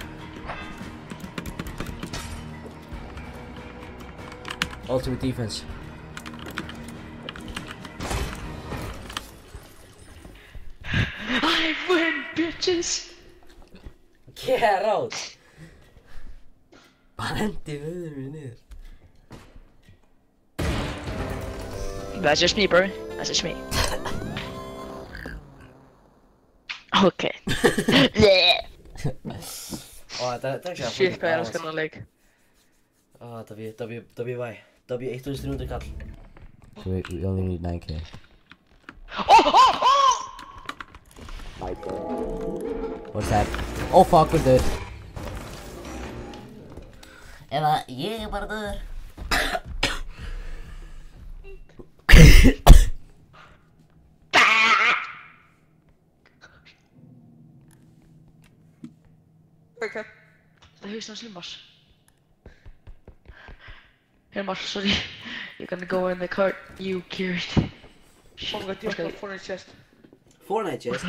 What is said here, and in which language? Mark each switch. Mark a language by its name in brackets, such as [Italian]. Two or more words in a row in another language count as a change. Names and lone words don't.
[English] Ultimate defense. I win, bitches. Get out. [Icelandic] Hann hendi höfðinu mér niður. [English] That's just me, bro. That's just me. Okay. [Icelandic] Þetta er ekki að Shit, hvað ég elskar þennan leik. W 1300 kall. [English] We only need 9k. What's that? Oh fuck, we're dead. [Icelandic] Eða ég er bara döður. Okay. Það er hausinn hans Hilmars. Hilmar, sorry. [English] You're gonna go in the cart you carried. Oh my god, [Icelandic] ég var fór í chest. [English] Fortnite chest.